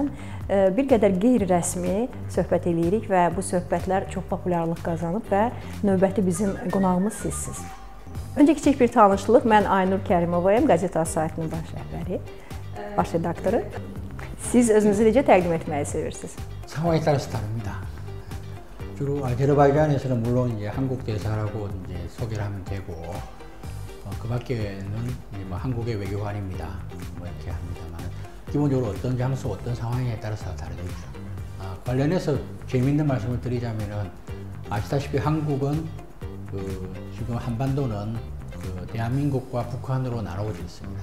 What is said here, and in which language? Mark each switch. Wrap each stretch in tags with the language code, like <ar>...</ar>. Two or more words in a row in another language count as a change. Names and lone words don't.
<az>Bir qədər qeyri-rəsmi söhbət eləyirik və bu söhbətlər çox populyarlıq qazanıb və növbəti bizim qonağımız sizsiniz. Öncə kiçik bir tanışlıq. Mən Aynur Kərimovayım, Qəzet Az saytının baş rəhbəri, baş redaktoru. Siz özünüzü necə təqdim etməyi sevirsiniz?</az> <ko>상황에 따라서 다릅니다. 주로 아제르바이잔에서는 물론 이제 한국 대사라고 이제 소개를 하면 되고 그 밖에는 뭐 한국의 외교관입니다. 뭐 이렇게 합니다만 기본적으로 어떤 장소, 어떤 상황에 따라서 다르겠죠. 관련해서 재미있는 말씀을 드리자면은 아시다시피 한국은 지금 한반도는 대한민국과 북한으로 나눠져 있습니다.</ko>